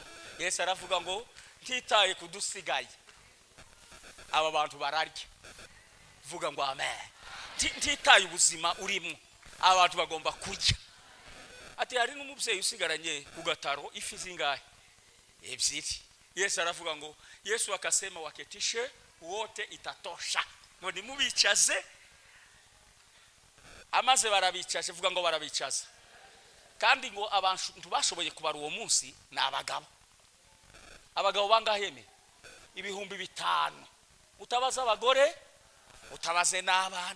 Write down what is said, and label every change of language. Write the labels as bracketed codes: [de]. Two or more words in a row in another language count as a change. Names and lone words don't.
[rw] Yesu aravuga ngo ntitaye kudusigaye aba bantu bararya. Vuga ngo amen. Ntitaye ubuzima urimo abantu bagomba kurya. Ati hari n'umubyeyi usigaranye ku gataro ifi zingahe? Ebyiri. Yesu aravuga ngo Yesu [sw] akasema waketishe wote itatosha, [rw] ngo nimubicaze. Amaze barabicaje, vuga ngo barabicaza. Kandi ngo abantu bashoboye kubara uwo munsi ni abagabo bangaheme 5,000. Utabaza abagore, utabaze n'abana.